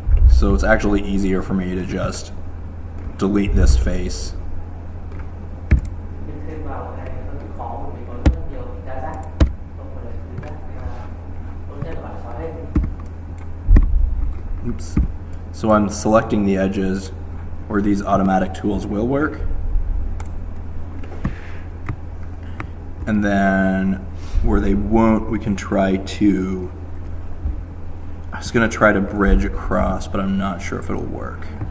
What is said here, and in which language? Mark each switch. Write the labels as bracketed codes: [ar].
[en] So it's actually easier for me to just delete this face. [vi] Thêm vào cái này nó bị khó bởi vì có rất nhiều đa giác, không phải là thứ giác, tốt nhất là bạn xóa hết. [en] oops. So I'm selecting the edges where these automatic tools will work. And then where they won't, we can try to, I was gonna try to bridge across, but I'm not sure if it'll work.